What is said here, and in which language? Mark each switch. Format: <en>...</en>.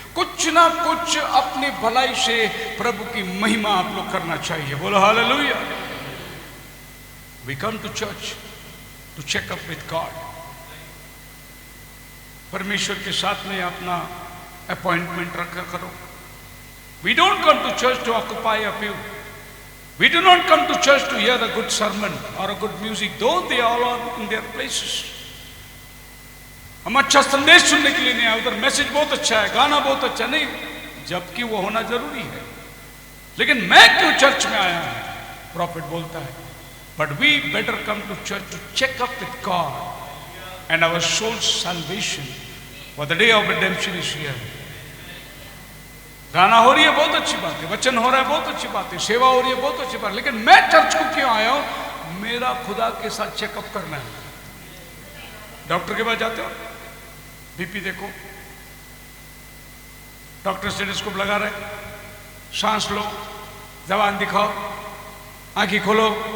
<hi>कुछ ना कुछ अपनी भलाई से प्रभु की महिमा आप लोग करना चाहिए। बोलो hallelujah.</hi> <en>We come to church to check up with God.</en> <hi>परमेश्वर के साथ में अपना अपॉइंटमेंट रखा करो।</hi> <en>We don't come to church to occupy a pew. We do not come to church to hear a good sermon or a good music, though they all are in their places.</en> <hi>हम अच्छा संदेश सुनने के लिए नहीं आए, उधर message बहुत अच्छा है, गाना बहुत अच्छा, नहीं, जबकि वो होना जरूरी है। लेकिन मैं क्यों चर्च में आया हूं, प्रॉफिट बोलता है।</hi> <en>But we better come to church to check up with God and our soul's salvation, for the day of redemption is here.</en> <hi>गाना हो रही है बहुत अच्छी बात है, वचन हो रहा है बहुत अच्छी बात है, सेवा हो रही है बहुत अच्छी बात है, लेकिन मैं चर्च को क्यों आया हूं? मेरा खुदा के साथ चेकअप करना है। डॉक्टर के पास जाते हो, बीपी देखो, डॉक्टर स्टेथोस्कोप लगा रहे, सांस लो, जबान दिखाओ, आंखें खोलो।</hi>